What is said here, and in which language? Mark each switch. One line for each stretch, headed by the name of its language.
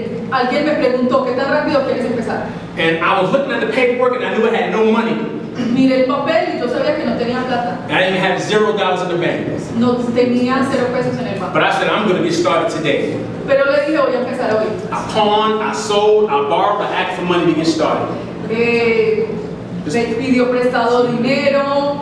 Spanish: Alguien me preguntó, ¿qué tan rápido quieres empezar?
English: And I was looking at the paperwork, and I knew I had no money.
Spanish: Miré el papel y yo sabía que no tenía plata.
English: I didn't have $0 in the bank.
Spanish: No tenía 0 pesos en el banco.
English: But I said, I'm going to get started today.
Spanish: Pero le dije, voy a empezar hoy.
English: I pawned, I sold, I borrowed, I asked for money to get started.
Spanish: Me pidió prestado dinero.